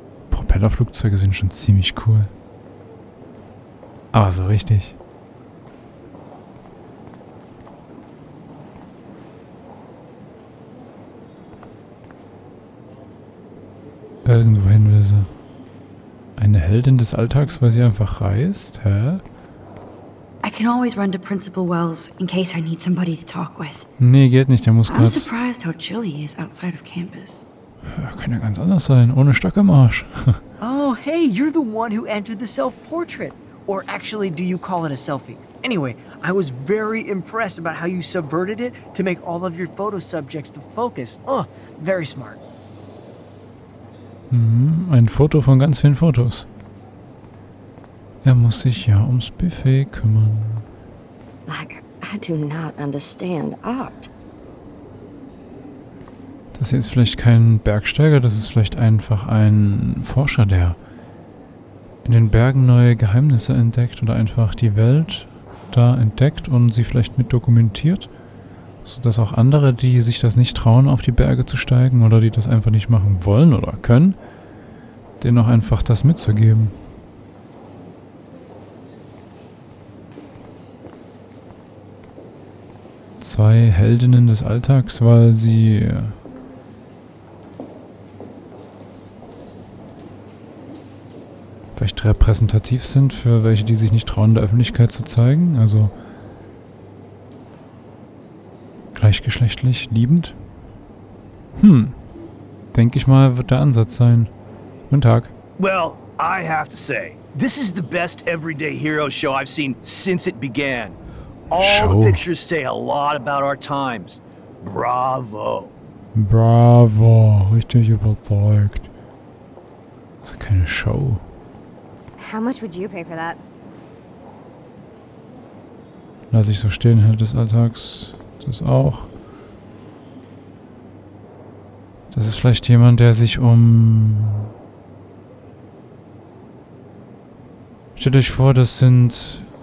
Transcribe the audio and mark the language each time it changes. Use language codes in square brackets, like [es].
[de] Propellerflugzeuge sind schon ziemlich cool. Aber so richtig. Irgendwohin will sie. Eine Heldin des Alltags, weil sie einfach reist? Hä? [en] I can always run to Principal Wells in case I need somebody to talk with. [de] Nee, geht nicht. Der muss [en] I'm [de] gerade... [en] surprised how chill he is outside of campus. [de] Ja, kann ja ganz anders sein. Ohne Stock im Arsch. [en] Oh, hey, you're the one who entered the self-portrait. Or actually, do you call it a selfie? Anyway, I was very impressed about how you subverted it to make all of your photo subjects the focus. Oh, very smart. [de] Ein Foto von ganz vielen Fotos. Er muss sich ja ums Buffet kümmern. [en] Like, I do not understand art. [de] Das hier ist vielleicht kein Bergsteiger, das ist vielleicht einfach ein Forscher, der in den Bergen neue Geheimnisse entdeckt oder einfach die Welt da entdeckt und sie vielleicht mit dokumentiert, sodass auch andere, die sich das nicht trauen, auf die Berge zu steigen oder die das einfach nicht machen wollen oder können, denen auch einfach das mitzugeben. Zwei Heldinnen des Alltags, weil sie vielleicht repräsentativ sind für welche, die sich nicht trauen, der Öffentlichkeit zu zeigen. Also gleichgeschlechtlich, liebend. Denke ich mal, wird der Ansatz sein. Guten Tag. [en] Well, I have to say, this is the best everyday hero show I've seen since it began. All the pictures say a lot about our times. Bravo. [de] Bravo. Richtig überzeugt. Das ist keine Show. [en] How much would you pay for that? [de] Lass ich so stehen, Held des Alltags. Das auch. Das ist vielleicht jemand, der sich um... Stellt euch vor, das sind...